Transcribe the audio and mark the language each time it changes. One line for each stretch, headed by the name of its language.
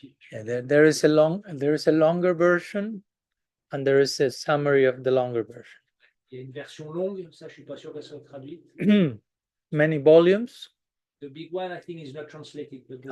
English: Yeah, there is a longer version and there is a summary of the longer version.
French: Il y a une version longue, ça je suis pas sûr qu'elle soit traduite.
English: Many volumes. The big one I think is not translated, but the